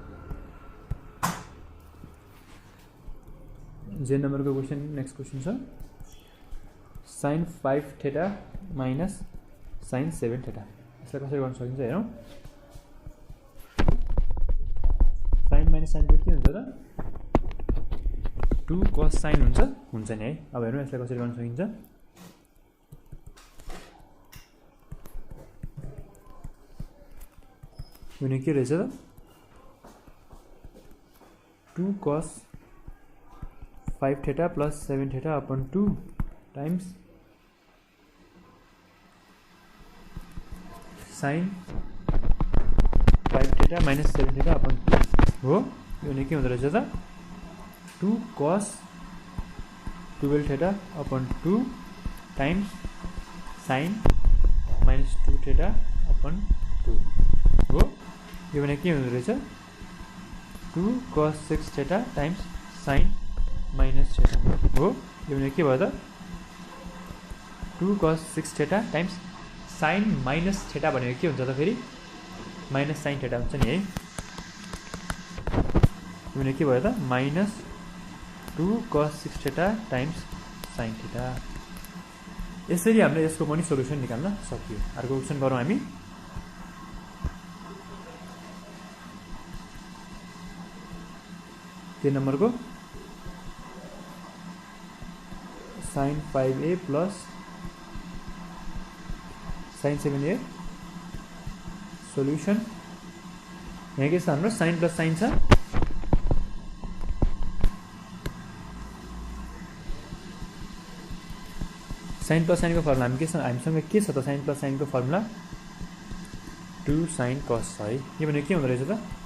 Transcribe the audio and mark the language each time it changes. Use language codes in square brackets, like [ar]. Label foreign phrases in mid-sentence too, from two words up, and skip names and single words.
[ne] जे नम्बरको क्वेशन [en] next question [ne] छ [en] sin 5 theta minus sin 7 theta [ne] यसलाई कसरी गर्न सकिन्छ हेरौँ [en] sin minus sin [ne] के हुन्छ त 2 [en] cos sin [ne] हुन्छ नि है अब हेरौँ यसलाई कसरी गर्न सकिन्छ हुने के रहेछ त 2 cos [en] 5 theta plus 7 theta upon 2 times sin 5 theta minus 7 theta upon 2 [ne] हो यो भने के हुँदो रहेछ त [en] 2 cos 12 theta upon 2 times sin minus 2 theta upon 2 [ne] हो यो भने के हुँदो रहेछ [en] 2 cos 6 theta times sin minus theta [ne] हो यो भने के भयो त [en] 2 cos 6 theta times sin minus theta [ne] भनेको के हुन्छ त फेरि [en] minus sin theta [ne] हुन्छ नि है यो भने के भयो त [en] minus 2 cos 6 theta times sin theta [ne] यसरी हामीले यसको पनि सोल्युसन निकाल्न सकियो अर्को क्वेशन गरौँ हामी तीन नंबर को [en] sin 5a plus sin 7a [ne] सोल्युसन यहाँ के छ हाम्रो [en] sin plus sin [ne] छ [en] sin plus sin [ne] को फर्मुला हामीसँग के छ त [en] sin plus sin [ne] को फर्मुला [en] 2 sin cos [ne] है यो भने के हुँदो रहेछ त